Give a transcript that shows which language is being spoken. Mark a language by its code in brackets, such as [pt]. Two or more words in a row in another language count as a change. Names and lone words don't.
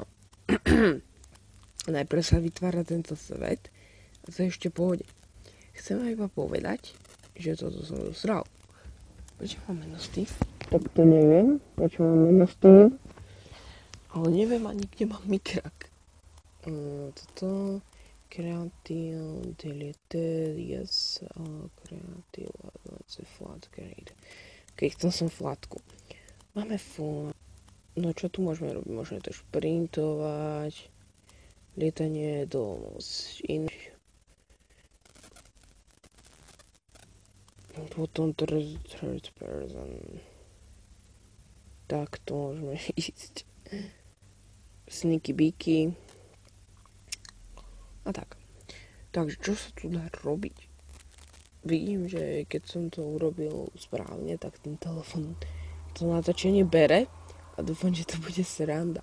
[sk] Najprv sa vytvára tento svet a to je ešte pohode. Chcem iba povedať, že toto som dosral. Prečo mám meno Steve? Tak to neviem, prečo mám meno Steve. Ale neviem ani, kde mám mikrak. [en] Toto Creative Deleted, yes, Creative, let's say flat grade. [sk] Ok, chcel som flatku. Máme no čo tu môžeme robiť? Môžeme to šprintovať, lietanie do iných. [en] Potom third person. [sk] Tak to môžeme ísť. [en] Sneaky beaky. [sk] A tak. Takže čo sa tu dá robiť? Vidím, že keď som to urobil správne, tak ten telefon to natáčanie bere a dúfam, že to bude sranda.